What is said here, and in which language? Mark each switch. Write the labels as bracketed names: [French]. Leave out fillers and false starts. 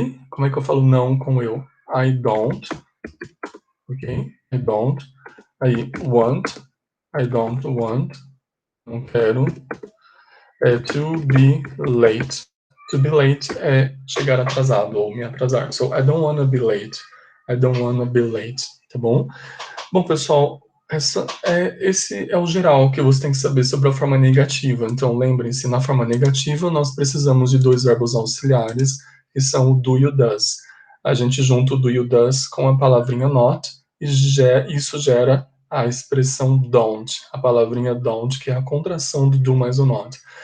[Portuguese] Como é que eu falo não com eu? [English] I don't, ok? I don't. [Portuguese] Aí, [English] want, I don't want, [Portuguese] não quero. [English] To be late. To be late [Portuguese] é chegar atrasado ou me atrasar. [English] So, I don't wanna be late. I don't wanna be late, [Portuguese] tá bom? Bom, pessoal, esse é o geral que você tem que saber sobre a forma negativa. Então, lembrem-se, na forma negativa, nós precisamos de dois verbos auxiliares, que são o do e o does. A gente junta o do e o does com a palavrinha not, e isso gera a expressão don't, a palavrinha don't, que é a contração do do mais o not.